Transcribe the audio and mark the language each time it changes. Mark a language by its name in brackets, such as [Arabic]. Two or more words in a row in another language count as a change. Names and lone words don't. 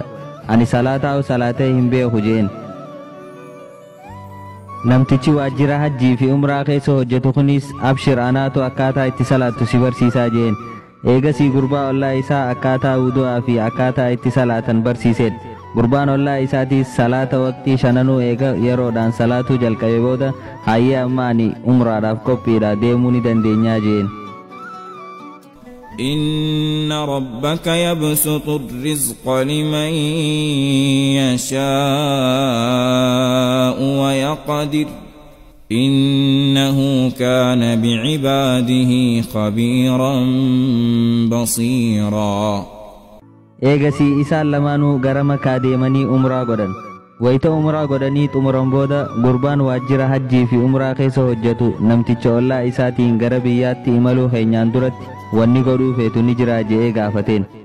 [Oromo] Ani salaataa salaatee hin beeku jeen. Namtichi waajjira hajjii fi umraa keessa hojjetu kunis abshir anaatu akkaataa itti salaattu si barsiisaa jeen. Eegasii gurbaa ollaa isaa akkaataa wudu'aa fi akkaataa itti salaatan barsiisedha. Gurbaan ollaa isaatiis salaata waqtii shananuu eega yeroodhaan salaatuu jalqabe booda hayyee amma ani umraadhaaf qophiidha deemuu ni dandeenyaa jeen. [Arabic] إن ربك يبسط الرزق لمن يشاء ويقدر إنه كان بعباده خبيرا بصيرا. [Oromo] Eegasii isaan lamaanuu gara Makaa deemanii umraa godhan. Wayita umraa godhanii xumuran booda gurbaan waajjira hajjii fi umraa keessa hojjetu namticha ollaa isaatiin gara biyyaatti imaluu keenyaan duratti wanni godhuu feetu ni jira je'ee gaafateen.